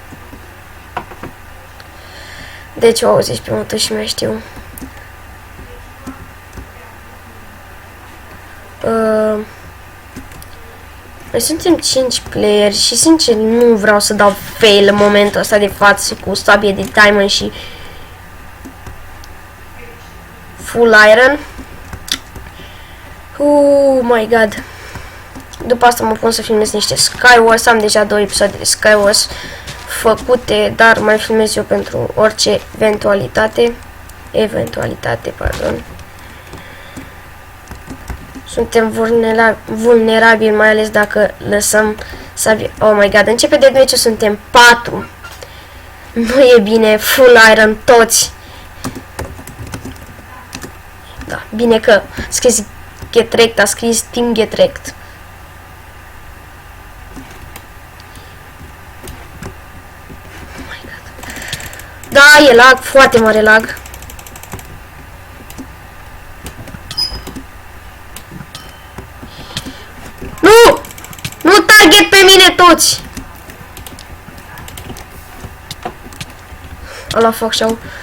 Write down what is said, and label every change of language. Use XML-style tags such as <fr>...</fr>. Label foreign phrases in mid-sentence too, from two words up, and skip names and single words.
<ro>Deci o auziți pe motul și mai știu. Noi suntem 5 playeri și sincer nu vreau să dau fail în momentul ăsta de față cu sabie de diamond și</ro> <en>full iron. Oh my god.</en> <ro>După asta mă pun să filmez niște Skywars. Am deja 2 episoade de Skywars făcute, dar mai filmez eu pentru orice eventualitate, pardon. Suntem vulnerabili, mai ales dacă lăsăm sabie.</ro> <en>Oh my god,</en> <ro>începe de meciul, suntem 4. Nu e bine,</ro> <en>full iron</en> <ro>toți. Da, bine că scris</ro> <en>get wrecked,</en> <ro>a scris</ro> <en>team get wrecked. Oh my god.</en> <ro>Da, e lag, foarte mare lag. Nu! Nu target pe mine toți! Ala fac și-au.</ro>